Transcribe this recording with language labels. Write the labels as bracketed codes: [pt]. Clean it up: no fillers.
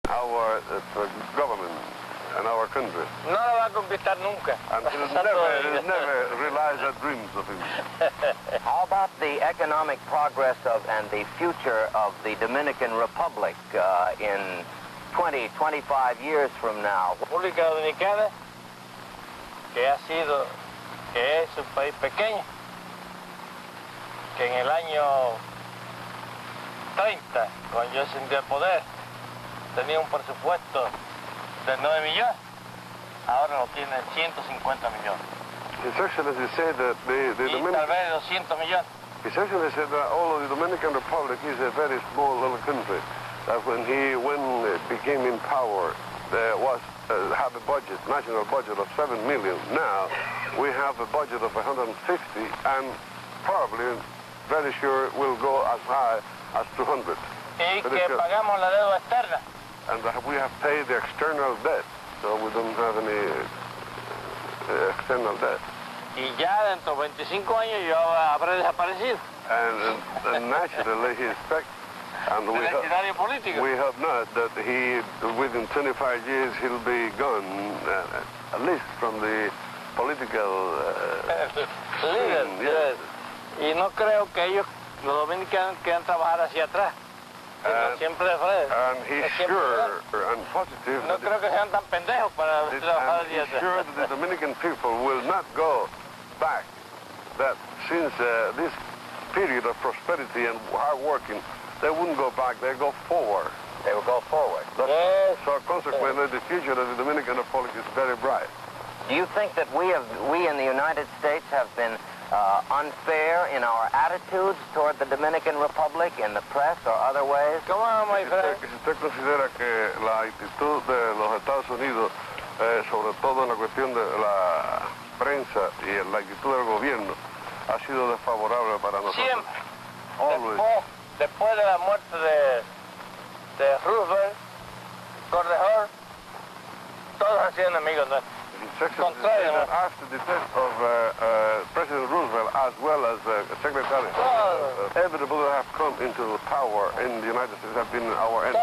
[en] our government and our country. [es] No lo va a conquistar nunca. [en] And he'll never realize the dreams of him. How about the economic progress of and the future of the Dominican Republic in 20, 25 years from now? [es] República Dominicana, que es un país pequeño, que en el año 30, cuando yo ascendí al poder, tenía un presupuesto de 9 millones, ahora lo tiene 150 millones. [en] His Excellency said that [es] Tal vez 200 millones. [en] His Excellency said that although the Dominican Republic is a very small little country, that when he became in power, there was have a budget, national budget of 7 million. Now we have a budget of 150, and probably, very sure, will go as high as 200. [es] Y que pagamos la deuda externa. [en] And we have paid the external debt, so we don't have any external debt. [es] Y ya dentro de 25 años yo habré desaparecido. [en] And naturally he expects, and we hope not, that within 25 years he'll be gone, at least from the political [es] líder. [en] Yes. [es] Y no creo que ellos, los dominicanos, quieran trabajar hacia atrás. Siempre de frente. [en] And he's sure and positive. [es] No creo que sean tan pendejos para trabajar hacia [en] atrás. He's sure that the Dominican people will not go back. That since this period of prosperity and hard working, they wouldn't go back. They go forward. They will go forward. Yes. So consequently, the future of the Dominican Republic is very bright. Do you think that we in the United States have been unfair in our attitudes toward the Dominican Republic in the press or other ways? Come on, my friend. [es] Si usted considera que la actitud de los Estados Unidos, sobre todo en la cuestión de la prensa y la actitud del gobierno, ha sido desfavorable para nosotros. Siempre. Después de la muerte de Roosevelt, Correjor, todos han sido enemigos nuestros. [en] After the death of President Roosevelt, as well as Secretary, everybody who have come into power in the United States have been our enemies.